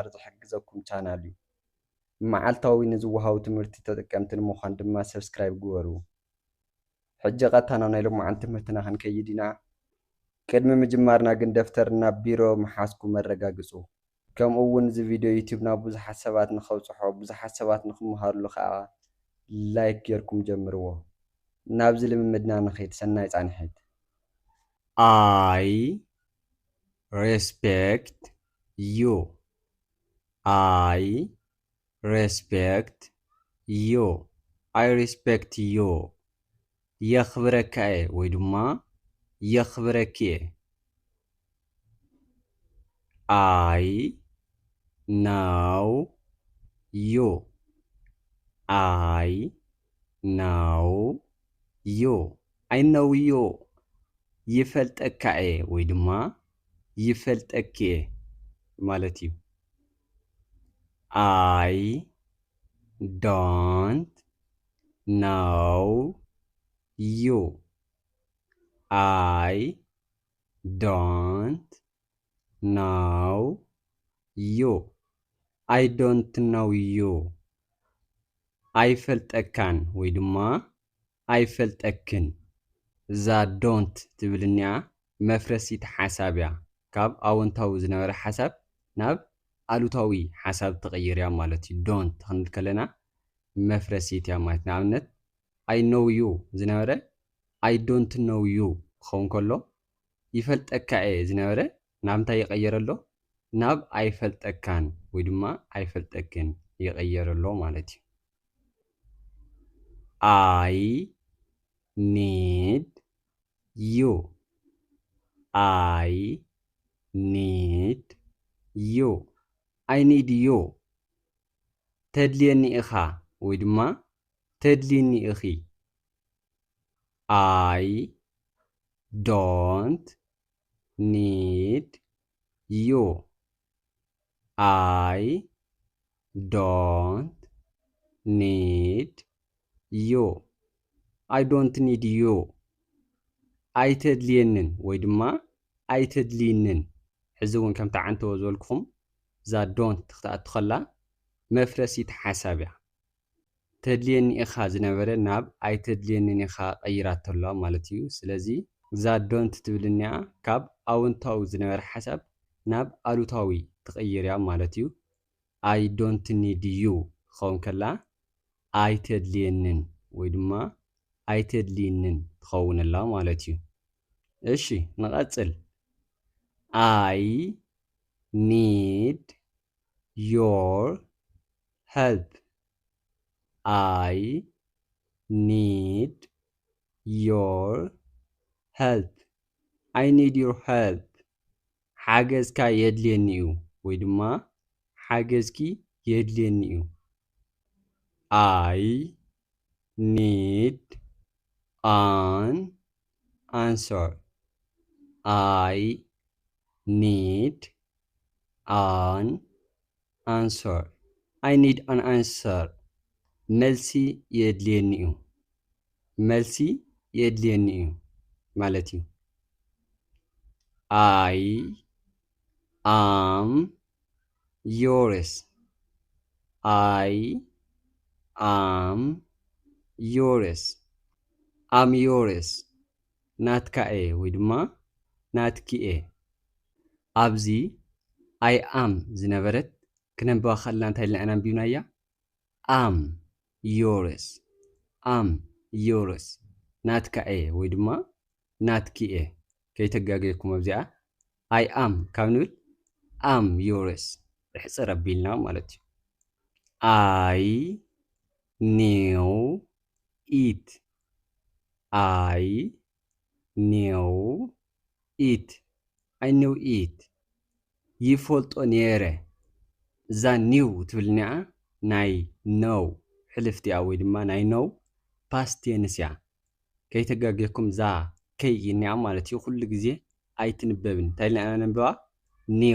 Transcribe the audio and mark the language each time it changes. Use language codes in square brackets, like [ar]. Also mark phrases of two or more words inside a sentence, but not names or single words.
[ti] ዝሕግዘኩም ቻናል እዩ። መዓልታዊ ንዝወሃቡ ትምህርቲ ተጠቀምቲ ንምዃን ድማ ሰብስክራይብ ግበሩ። ሕጂ ቀጥታ ናብ ናይ ሎማዓንቲ ትምህርትና ክንከይድ ኢና። ቅድሚ ምጅማርና ግን ደፍተርና ቢሮ መሓዝኩም ኣረጋግፁ። ከምኡ እውን እዚ ቪድዮ ዩቲዩብ ናብ ብዙሓት ሰባት ንኸብፅሖ ብዙሓት ሰባት ንክመሃርሉ ከዓ ላይክ ጌርኩም ጀምርዎ። ናብዚ ልምምድና ንኸይድ። ሰናይ ጻንሒት። [en] I respect you. I respect you. I respect you. [ti] የኽብረካ እየ ወይ ድማ የኽብረኪ እየ። [en] I know you. I know you. I know you. [ti] ይፈልጠካ እየ ወይ ድማ ይፈልጠኪ እየ ማለት እዩ። [en] I don't know you. I don't know you. I don't know you. [ti] ኣይፈልጠካን ወይ ድማ ኣይፈልጠክን። እዛ ዶንት ትብል እኒኣ መፍረሲት ሓሳብ እያ። ካብ ኣወንታዊ ዝነበረ ሓሳብ ናብ ኣሉታዊ ሓሳብ ተቐይር እያ ማለት እዩ። ዶንት ክንብል ከለና መፍረሲት እያ ማለት እዩ። ንኣብነት [en] I know you [ti] ዝነበረ [en] I don't know you [ti] ክኸውን ከሎ ይፈልጠካ እየ ዝነበረ ናብ እንታይ ይቐየረሎ? ናብ ኣይፈልጠካን ወይ ድማ ኣይፈልጠክን ይቐየረሎ ማለት እዩ። [en] I need you. I need you. I need you. [ti] ተድልየኒ ኢኻ ወይ ድማ ተድልየኒ ኢኺ። [en] I don't need you. I don't need you. I don't need you. [ti] ኣይተድልየንን ወይ ድማ ኣይተድልይንን። ሕዚ እውን ከምቲ ዓንተዎ ዝበልኩኹም እዛ ዶንት ክትኣቱ ከላ መፍረሲት ሓሳብ እያ። ተድልየኒ ኢኻ ዝነበረ ናብ ኣይተድልየንን ኢኻ ቀይራተላ ማለት እዩ። ስለዚ እዛ ዶንት ትብል እኒኣ ካብ ኣወንታዊ ዝነበረ ሓሳብ ናብ ኣሉታዊ ትቐይር እያ ማለት እዩ። [en] I don't need you [ti] ክኸውን ከላ ኣይተድልየንን ወይ ድማ ኣይተድልይንን ትኸውንላ ማለት እዩ። እሺ ንቐጽል። [en] I need your help. I need your help. I need your help. [ti] ሓገዝካ የድልየኒ እዩ ወይ ድማ ሓገዝኪ የድልየኒ እዩ። [en] I need an answer. I need an answer. I need an answer. [ti] መልሲ የድልየኒ እዩ። መልሲ የድልየኒ እዩ ማለት እዩ። [en] I am yours. I am yours. am yours. [ti] ናትካ እየ ወይ ድማ ናትኪ እየ። ኣብዚ [en] I am [ti] ዝነበረት ክነንብባ ከለና እንታይ ኢልና ኢና አንቢብናያ? [en] am yours. am yours [ti] ናትካ እየ ወይ ድማ ናትኪ እየ። ከይተጋገየኩም ኣብዚኣ [en] I am [ti] ካብ ንብል [en] am yours [ti] እሕፅር ኣቢልና ማለት እዩ። [en] I knew it. I knew it. I knew it. [ti] ይፈልጦ ነይረ። እዛ ኒው ትብል እኒኣ ናይ ነው ሕልፍቲ እያ ወይ ድማ ናይ ነው [en] past tense [ti] እያ ከይተጋገየኩም ዛ ከይ እኒኣ ማለት እዩ ኩሉ ግዜ ኣይትንበብን እንታይ ኢልና ኢና ነንብባ ኒው